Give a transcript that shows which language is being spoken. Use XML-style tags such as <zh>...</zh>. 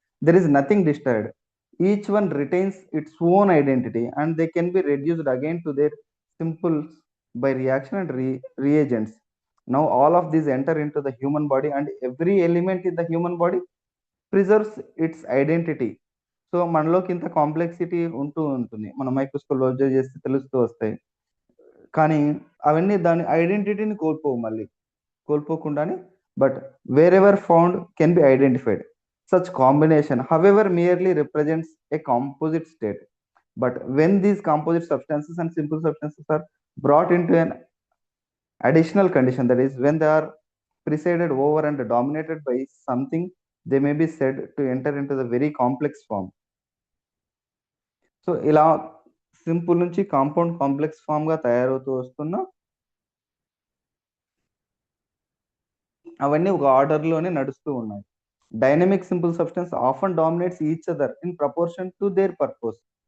<en>There is nothing disturbed. Each one retains its own identity, and they can be reduced again to their simples by reaction and reagents. Now all of these enter into the human body, and every element in the human body preserves its identity.</en> <te>So మనలోకి ఇంత complexity ఉంటూ ఉంటుంది, మనం microscope observe చేస్తే తెలుస్తూ వస్తాయి. కానీ అవన్నీ దాని ఐడెంటిటీని కోల్పోకుండానే,</te> <en>But wherever found can be identified. Such combination however merely represents a composite state, but when these composite substances and simple substances are brought into an additional condition, that is when they are presided over and dominated by something, they may be said to enter into the very complex form.</en> <te>So ఇలా simple నుంచి compound complex form గా తయారవుతూ వస్తున్న అవన్నీ ఒక order లోనే నడుస్తూ ఉన్నాయి.</te> <en>Dynamic simple substance often dominates each other in proportion to their purpose.</en>